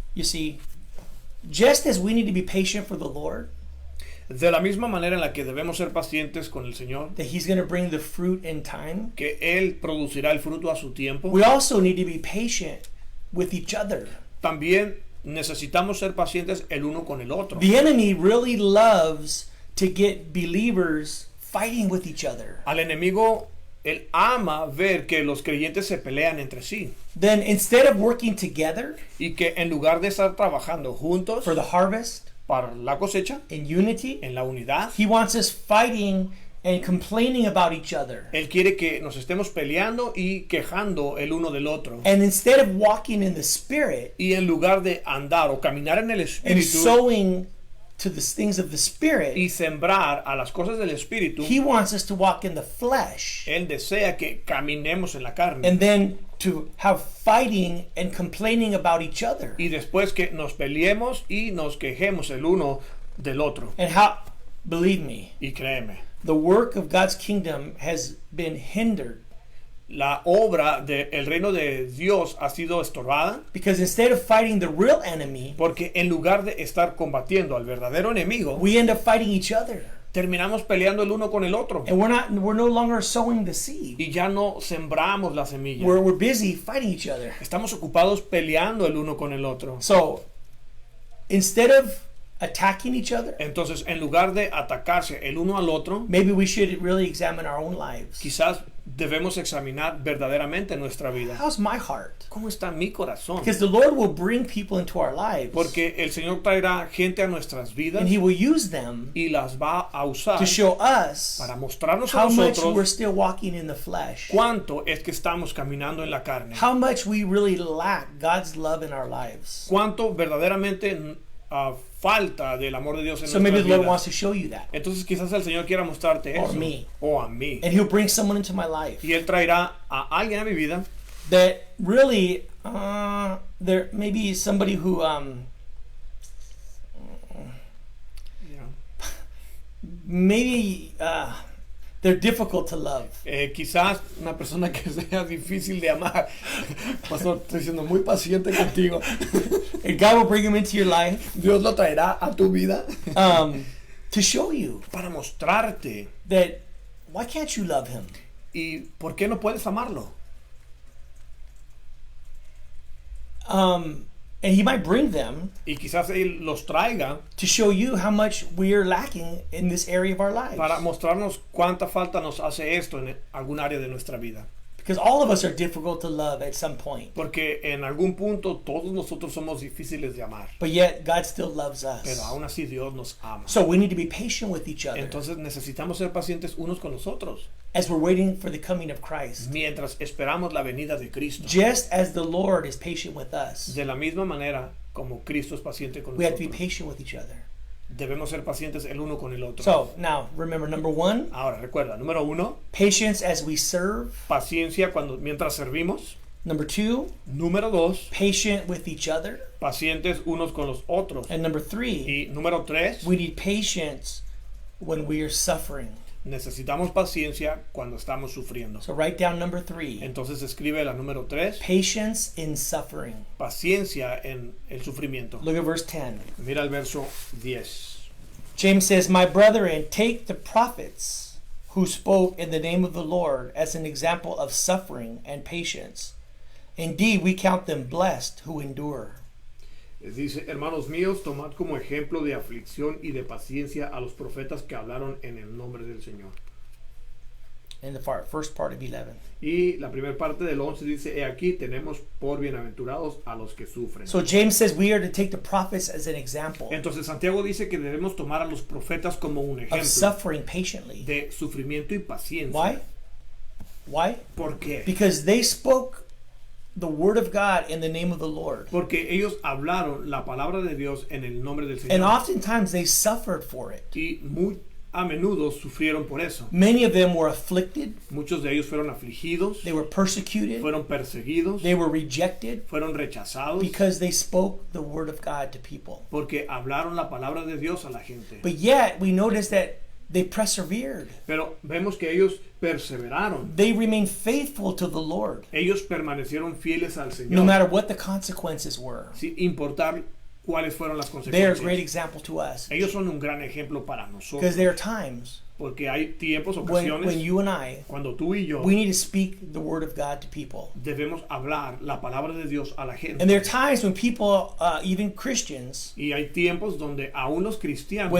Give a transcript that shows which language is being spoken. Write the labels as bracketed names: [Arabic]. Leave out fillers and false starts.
[English] You see, just as we need to be patient for the Lord, [Spanish] De la misma manera en la que debemos ser pacientes con el Señor, [English] that He's going to bring the fruit in time, [Spanish] que Él producirá el fruto a su tiempo, [English] we also need to be patient with each other. [Spanish] también necesitamos ser pacientes el uno con el otro. [English] The enemy really loves to get believers fighting with each other. [Spanish] Al enemigo, él ama ver que los creyentes se pelean entre sí [English] Then instead of working together [Spanish] y que en lugar de estar trabajando juntos [English] for the harvest [Spanish] para la cosecha, [English] in unity, [Spanish] en la unidad, [English] he wants us fighting and complaining about each other. [Spanish] él quiere que nos estemos peleando y quejando el uno del otro. [English] And instead of walking in the Spirit [Spanish] Y en lugar de andar o caminar en el [English] and [Spanish] Espíritu [English] sowing to the things of the Spirit, [Spanish] y sembrar a las cosas del Espíritu, [English] he wants us to walk in the flesh [Spanish] él desea que caminemos en la carne. [English] and then to have fighting and complaining about each other. [Spanish] Y después que nos peleemos y nos quejemos el uno del otro. [English] And how, believe me, [Spanish] Y créeme, [English] the work of God's kingdom has been hindered [Spanish] la obra del reino de Dios ha sido estorbada [English] because instead of fighting the real enemy, [Spanish] porque en lugar de estar combatiendo al verdadero enemigo, [English] we end up fighting each other. [Spanish] terminamos peleando el uno con el otro [English] And we're no longer sowing the seed. [Spanish] y ya no sembramos la semilla. [English] We're busy fighting each other. [Spanish] Estamos ocupados peleando el uno con el otro. [English] So instead of attacking each other, [Spanish] Entonces, en lugar de atacarse el uno al otro, [English] maybe we should really examine our own lives. [Spanish] quizás debemos examinar verdaderamente nuestra vida. [English] How's my heart? [Spanish] ¿Cómo está mi corazón? [English] Because the Lord will bring people into our lives. [Spanish] Porque el Señor traerá gente a nuestras vidas [English] And He will use them [Spanish] y las va a usar [English] to show us [Spanish] para mostrarnos a [English] how much we're [Spanish] nosotros [English] still walking in the flesh. [Spanish] cuánto es que estamos caminando en la carne. [English] How much we really lack God's love in our lives. [Spanish] Cuánto verdaderamente falta del amor de Dios en [English] So maybe [Spanish] nuestras [English] the Lord [Spanish] vidas. [English] wants to show you that. [Spanish] Entonces quizás el Señor quiera mostrarte [English] Or [Spanish] eso. [English] me. [Spanish] O a mí. [English] And He'll bring someone into my life [Spanish] Y Él traerá a alguien a mi vida [English] that really, there may be somebody who, maybe they're difficult to love. [Spanish] quizás una persona que sea difícil de amar. Pastor, estoy siendo muy paciente contigo. [English] And God will bring them into your life [Spanish] Dios lo traerá a tu vida [English] to show you [Spanish] para mostrarte. [English] that why can't you love Him? [Spanish] ¿Y por qué no puedes amarlo? [English] And He might bring them [Spanish] Y quizás Él los traiga [English] to show you how much we're lacking in this area of our lives. [Spanish] para mostrarnos cuánta falta nos hace esto en algún área de nuestra vida. [English] Because all of us are difficult to love at some point. [Spanish] Porque en algún punto todos nosotros somos difíciles de amar. [English] But yet God still loves [Spanish] Pero [English] us. [Spanish] aún así Dios nos ama. [English] So we need to be patient with each other [Spanish] Entonces necesitamos ser pacientes unos con los otros [English] as we're waiting for the coming of Christ. [Spanish] mientras esperamos la venida de Cristo. [English] Just as the Lord is patient with us, [Spanish] De la misma manera como Cristo es paciente con [English] we have to be [Spanish] nosotros, [English] patient with each other. [Spanish] debemos ser pacientes el uno con el otro. [English] So now remember, number one, [Spanish] Ahora recuerda, número 1, [English] patience as we serve. [Spanish] paciencia mientras servimos. [English] Number two, [Spanish] Número 2, [English] patient with each other. [Spanish] pacientes unos con los otros. [English] And number three, [Spanish] Y número 3, [English] we need patience when we are suffering. [Spanish] necesitamos paciencia cuando estamos sufriendo. [English] So write down number three, [Spanish] Entonces escribe la número 3, [English] patience in suffering. [Spanish] paciencia en el sufrimiento. [English] Look at verse 10. [Spanish] Mira el verso 10. [English] James says, my brethren, take the prophets who spoke in the name of the Lord as an example of suffering and patience. Indeed, we count them blessed who endure. [Spanish] Dice, hermanos míos, tomad como ejemplo de aflicción y de paciencia a los profetas que hablaron en el nombre del Señor. [English] In the first part of 11. [Spanish] Y la primera parte del 11 dice, he aquí tenemos por bienaventurados a los que sufren. [English] So James says we are to take the prophets as an example [Spanish] Entonces Santiago dice que debemos tomar a los profetas como un [English] of [Spanish] ejemplo [English] suffering patiently. [Spanish] de sufrimiento y paciencia. [English] Why? Why? [Spanish] ¿Por qué? [English] Because they spoke the word of God in the name of the Lord. [Spanish] Porque ellos hablaron la palabra de Dios en el nombre del [English] And [Spanish] Señor. [English] oftentimes they suffered for it. [Spanish] Y muy a menudo sufrieron por eso. [English] Many of them were afflicted, [Spanish] Muchos de ellos fueron afligidos, [English] they were persecuted, [Spanish] fueron perseguidos, [English] they were rejected [Spanish] fueron rechazados [English] because they spoke the word of God to people. [Spanish] porque hablaron la palabra de Dios a la gente. [English] But yet we notice that they persevered. [Spanish] Pero vemos que ellos perseveraron. [English] They remained faithful to the Lord, [Spanish] Ellos permanecieron fieles al [English] no [Spanish] Señor [English] matter what the consequences were. [Spanish] sin importar cuáles fueron las [English] They are a great [Spanish] consecuencias. [English] example to us. [Spanish] Ellos son un gran ejemplo para [English] Because [Spanish] nosotros. [English] there are times [Spanish] Porque hay tiempos, [English] when [Spanish] ocasiones, [English] you and I, [Spanish] cuando tú y yo [English] we need to speak the word of God to people. [Spanish] debemos hablar la palabra de Dios a la gente. [English] And there are times when people, even Christians, [Spanish] Y hay tiempos donde aún los cristianos,